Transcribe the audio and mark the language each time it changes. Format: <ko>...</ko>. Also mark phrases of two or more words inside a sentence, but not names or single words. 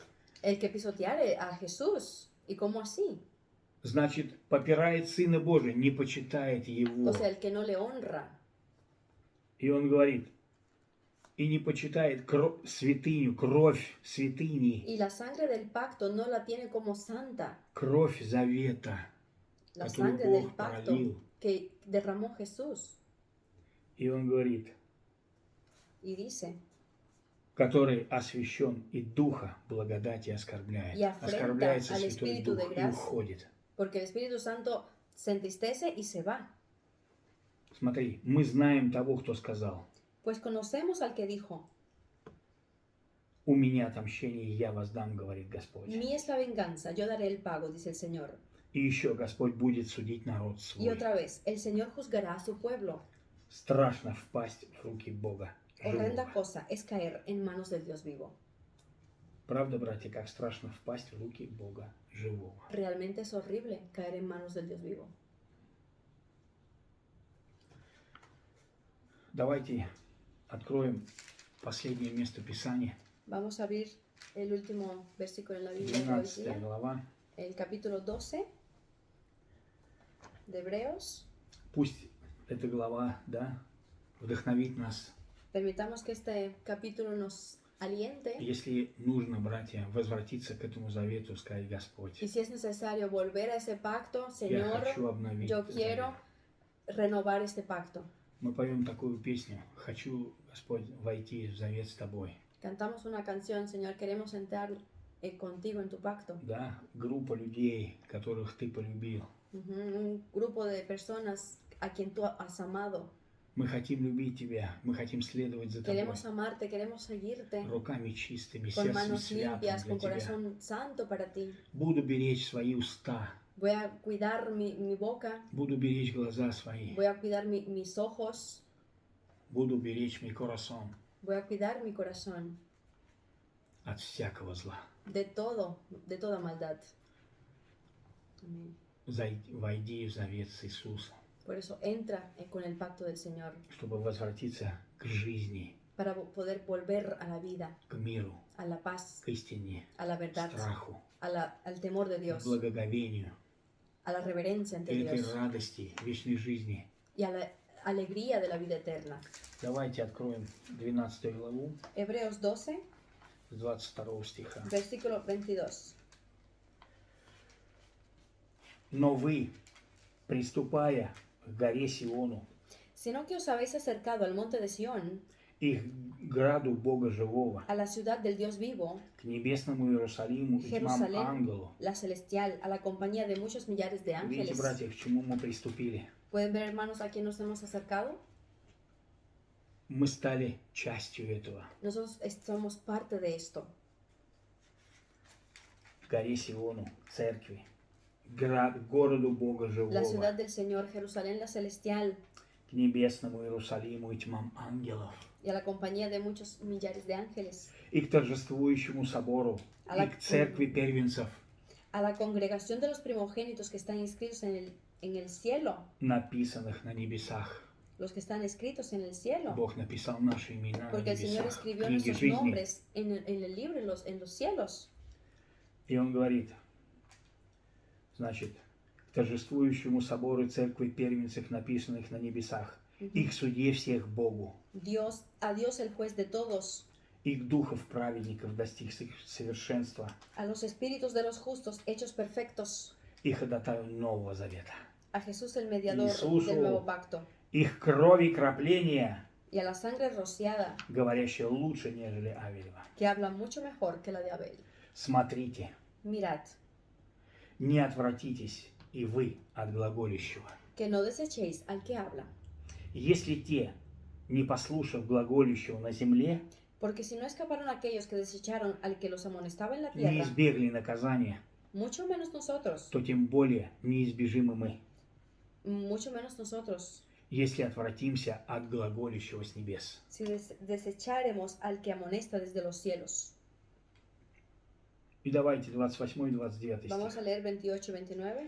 <es>El que pisoteare a Jesús. ¿Y cómo así?</es> <ru>Значит, попирает Сына Божия, не почитает Его.</ru> <es>O sea, el que no le honra.</es> <ru>И он говорит, и не почитает святыню, кровь святыни,</ru> <es>Y la sangre del pacto no la tiene como santa.</es> <ru>кровь завета,</ru> <es>La</es> <ru>которую</ru> <es>sangre del</es> <ru>Бог</ru> <es>pacto</es> <ru>пролил.</ru> <es>que derramó Jesús.</es> <ru>И он говорит,</ru> <es>Y dice,</es> <ru>который освящен и Духа благодати оскорбляет.</ru> <es>Y afrenta</es> <ru>Оскорбляется</ru> <es>al</es> <ru>Святой</ru> <es>Espíritu de</es> <ru>Дух и</ru> <es>gracia.</es> <ru>уходит.</ru> <es>porque el Espíritu Santo se entristece y se va.</es> <ru>Смотри, мы знаем того, кто сказал,</ru> <es>Pues conocemos al que dijo,</es> <ru>у меня отмщение, я воздам, говорит Господь.</ru> <es>mí es la venganza, yo daré el pago, dice el Señor.</es> <ru>И еще Господь будет судить народ</ru> <es>Y</es> <ru>свой.</ru> <es>otra vez, el Señor juzgará a su pueblo.</es> <ru>Страшно впасть в руки Бога</ru> <es>horrenda</es> <ru>живого.</ru> <es>cosa es caer en manos del Dios vivo.</es> <ru>Правда, братья, как страшно впасть в руки Бога живого.</ru> <es>Realmente es horrible caer en manos del Dios vivo.</es> <ru>Давайте откроем последнее место Писания,</ru> <es>Vamos a abrir el último versículo en la Biblia de hoy 12 día,</es> <ru>глава.</ru> <es>el capítulo 12 de Hebreos.</es> <ru>Пусть эта глава, да, вдохновит нас.</ru> <es>Permitamos que este capítulo nos aliente.</es> <ru>Если нужно, братья, возвратиться к этому завету, сказать: Господь,</ru> <es>Y si es necesario volver a ese pacto,</es> <ru>я</ru> <es>Señor,</es> <ru>хочу обновить</ru> <es>yo</es> <ru>завет.</ru> <es>quiero renovar este pacto.</es> <ru>Мы поем такую песню: хочу, Господь, войти в завет с Тобой.</ru> <es>Cantamos una canción, Señor, queremos entrar contigo en tu pacto.</es> <ru>Да, группа людей, которых Ты полюбил.</ru> <es>Un grupo de personas a quien tú has amado.</es> <ru>Мы хотим любить Тебя, мы хотим следовать за Тобой.</ru> <es>Queremos amarte, queremos seguirte.</es> <ru>Руками чистыми,</ru> <es>Con</es> <ru>сердцем</ru> <es>manos limpias,</es> <ru>святым</ru> <es>con</es> <ru>для Тебя.</ru> <es>corazón santo para ti.</es> <ru>Буду беречь свои уста,</ru> <es>Voy a cuidar mi boca,</es> <ru>буду беречь глаза свои,</ru> <es>voy a cuidar mis ojos,</es> <ru>буду беречь</ru> <es>mi corazón voy a cuidar mi corazón</es> <ru>от всякого зла.</ru> <es>de toda maldad. Amén.</es> <ru>Войди в завет с Иисусом,</ru> <es>Por eso entra con el pacto del Señor,</es> <ru>чтобы возвратиться к жизни,</ru> <es>para poder volver a la vida,</es> <ru>к миру,</ru> <es>a la paz,</es> <ru>к истине,</ru> <es>a la</es> <ru>к</ru> <es>verdad,</es> <ru>страху,</ru> <es>al temor de</es> <ru>к</ru> <es>Dios,</es> <ru>благоговению,</ru> <es>a la reverencia ante</es> <ru>и этой</ru> <es>Dios</es> <ru>радости вечной жизни.</ru> <es>y a la alegría de la vida eterna.</es> <ru>Давайте откроем 12 главу</ru> <es>Hebreos 12,</es> <ru>с 22 стиха.</ru> <es>versículo 22.</es> <ru>Но вы, приступая к горе Сиону</ru> <es>Sino que os habéis acercado al monte de Sión,</es> <ru>и к граду Бога живого,</ru> <es>a la ciudad del Dios vivo,</es> <ru>к небесному Иерусалиму и к вам</ru> <es>Jerusalén,</es> <ru>ангелу.</ru> <es>la celestial, a la compañía de muchos millares de</es> <ru>Видите,</ru> <es>ángeles.</es> <ru>братья, к чему мы приступили?</ru> <es>¿Pueden ver, hermanos, a quién nos hemos acercado?</es> <ru>Мы стали частью этого.</ru> <es>Nosotros somos parte de esto.</es> <ru>К горе Сиону, к церкви, к городу Бога</ru> <es>La</es> <ru>живого,</ru> <es>ciudad del Señor, Jerusalén, la celestial,</es> <ru>к небесному Иерусалиму и тьмам ангелов,</ru> <es>y a la compañía de muchos millares de ángeles,</es> <ru>и к торжествующему собору, и к церкви первенцев,</ru> <es>a la congregación de los primogénitos que están inscritos en el cielo,</es> <ru>написанных на небесах.</ru> <es>los que están escritos en el cielo,</es> <ru>Бог написал наши имена на</ru> <es>porque el Señor</es> <ru>небесах,</ru> <es>escribió</es> <ru>книги</ru> <es>nuestros</es> <ru>жизни.</ru> <es>nombres en el libro, en los cielos.</es> <ru>И он говорит, значит, к торжествующему собору церкви первенцев, написанных на небесах, и к суде всех Богу,</ru> <es>A Dios el juez de todos,</es> <ru>и к духов праведников, достигших совершенства,</ru> <es>a los espíritus de los justos hechos perfectos,</es> <ru>и ходатаю Нового Завета,</ru> <es>a Jesús el mediador</es> <ru>Иисусу.</ru> <es>del nuevo pacto,</es> <ru>их крови крапления,</ru> <es>y a la sangre rociada,</es> <ru>говорящая лучше, нежели Авелева.</ru> <es>que habla mucho mejor que la de Abel.</es> <ru>Смотрите,</ru> <es>Mirad,</es> <ru>не отвратитесь и вы от глаголющего.</ru> <es>que no desechéis al que habla,</es> <ru>Если те, не послушав глаголющего на земле,</ru> <es>porque si no escaparon aquellos que desecharon al que los amonestaba en la</es> <ru>не</ru> <es>tierra,</es> <ru>избегли наказания,</ru> <es>mucho menos nosotros,</es> <ru>то тем более неизбежимы мы,</ru> <es>mucho menos nosotros,</es> <ru>если отвратимся от глаголющего с небес.</ru> <es>si desecharemos al que amonesta desde los cielos.</es> <ru>И давайте 28 и 29</ru> <es>Vamos</es> <ru>стих.</ru> <es>a leer 28-29.</es>